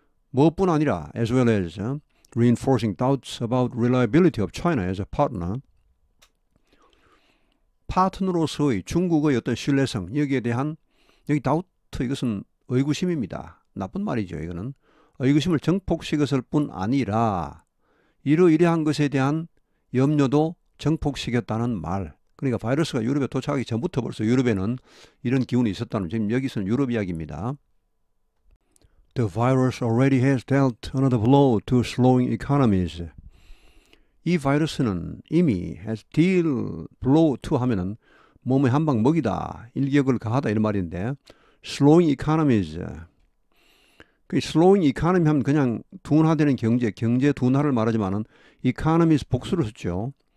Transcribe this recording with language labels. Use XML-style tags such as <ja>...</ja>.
<ko>무엇뿐 아니라</ko> <en>as well as reinforcing doubts about reliability of China as a partner,</en> <ko>파트너로서의 중국의 어떤 신뢰성, 여기에 대한 여기 다우트, 이것은 의구심입니다. 나쁜 말이죠. 이거는 의구심을 증폭시켰을 뿐 아니라 이러이러한 것에 대한 염려도 증폭시켰다는 말. 그러니까 바이러스가 유럽에 도착하기 전부터 벌써 유럽에는 이런 기운이 있었다는, 지금 여기서는 유럽 이야기입니다.</ko> <en>The virus already has dealt another blow to slowing economies.</en> <ko>이 바이러스는 이미 has deal blow to 하면은 몸에 한 방 먹이다, 일격을 가하다 이런 말인데,</ko> <en>slowing economies,</en> <ko>그 slowing economy 하면 그냥 둔화되는 경제 둔화를 말하지만은 economy 복수를 썼죠.</ko>